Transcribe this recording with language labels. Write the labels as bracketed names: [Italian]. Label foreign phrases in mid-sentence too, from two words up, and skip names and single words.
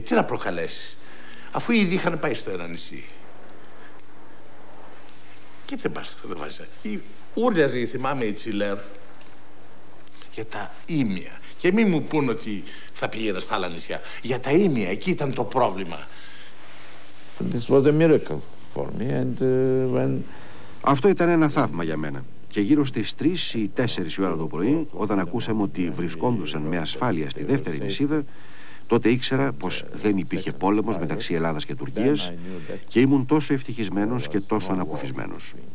[Greek] Τι να προκαλέσει, αφού ήδη είχαν πάει στο ένα νησί. Και δεν βάζει. Ούρλιαζε, θυμάμαι, η Τσιλέρ για τα ίμια. Και μην μου πούν ότι θα πήγαινα στα άλλα νησιά. Για τα ίμια, εκεί ήταν το πρόβλημα. [English] This was a miracle for me and when... [Greek] Αυτό ήταν ένα θαύμα για μένα. Και γύρω στις 3 ή 4 η ώρα το πρωί, όταν ακούσαμε ότι βρισκόντουσαν με ασφάλεια στη δεύτερη νησίδα, τότε ήξερα πως δεν υπήρχε πόλεμος μεταξύ Ελλάδας και Τουρκίας και ήμουν τόσο ευτυχισμένος και τόσο ανακουφισμένος.